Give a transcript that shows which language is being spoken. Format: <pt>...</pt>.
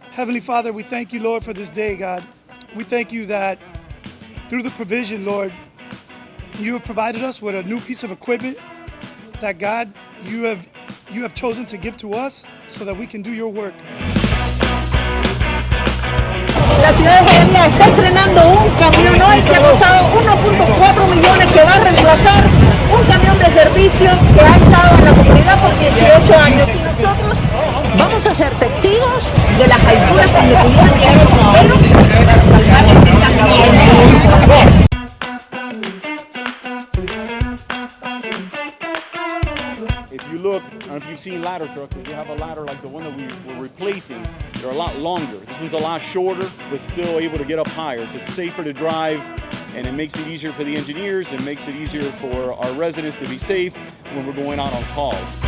<en>Heavenly Father, we thank you, Lord, for this day, God. We thank you that through the provision, Lord, you have provided us with a new piece of equipment that, God, you have chosen to give to us so that we can do your work.</en> <es>La ciudad de Hialeah está estrenando un camión hoy que ha costado 1.4 millones, que va a reemplazar un camión de servicio que ha estado en la comunidad por 18 años. Y nosotros vamos a ser testigos de las alturas donde pudieron llegar los bomberos para salvar esa camioneta.</es> <en>If you look, I don't know if you've seen ladder trucks, if you have a ladder like the one that we're replacing, they're a lot longer. This one's a lot shorter, but still able to get up higher. So it's safer to drive, and it makes it easier for the engineers, and makes it easier for our residents to be safe when we're going out on calls.</en>